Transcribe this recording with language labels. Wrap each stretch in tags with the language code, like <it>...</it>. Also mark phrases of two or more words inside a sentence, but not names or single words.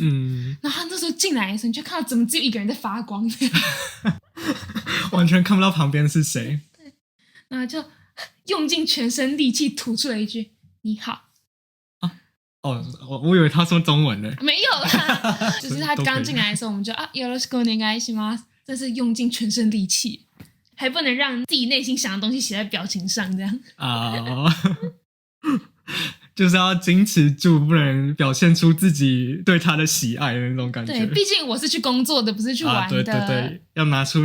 <zh>然后他那时候进来的时候，你就看到怎么只有一个人在发光，完全看不到旁边是谁。对，然后就用尽全身力气吐出了一句“你好”。我以为他说中文呢。没有啦，只是他刚进来的时候，我们就</zh> <ja>よろしくお願いします，</ja> <zh>这是用尽全身力气，还不能让自己内心想的东西写在表情上，这样就是要矜持住，不能表现出自己对他的喜爱的那种感觉。对，毕竟我是去工作的，不是去玩的。</zh>